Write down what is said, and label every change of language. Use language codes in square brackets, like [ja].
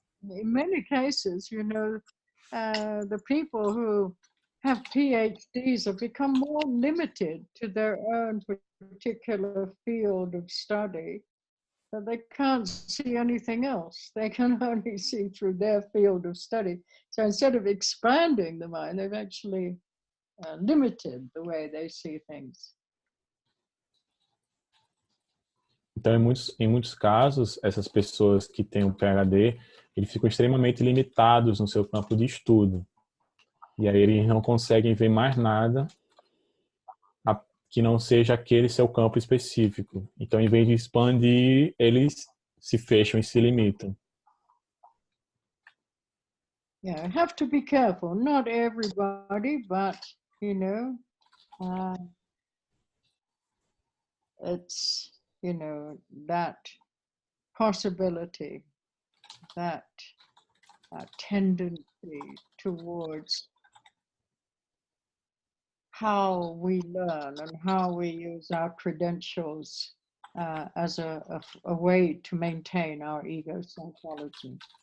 [en] in many cases, you know, the people who have PhDs have become more limited to their own particular field of study, that they can't see anything else. They can only see through their field of study. So instead of expanding the mind, they've actually limited the way they see things. [pt] Então, em muitos casos, essas pessoas que têm um PhD, eles ficam extremamente limitados no seu campo de estudo. E aí eles não conseguem ver mais nada que não seja aquele seu campo específico. Então, em vez de expandir, eles se fecham e se limitam. [en] Yeah, I have to be careful. Not everybody, but, you know, it's, you know, that possibility, that tendency towards how we learn and how we use our credentials as a way to maintain our ego psychology.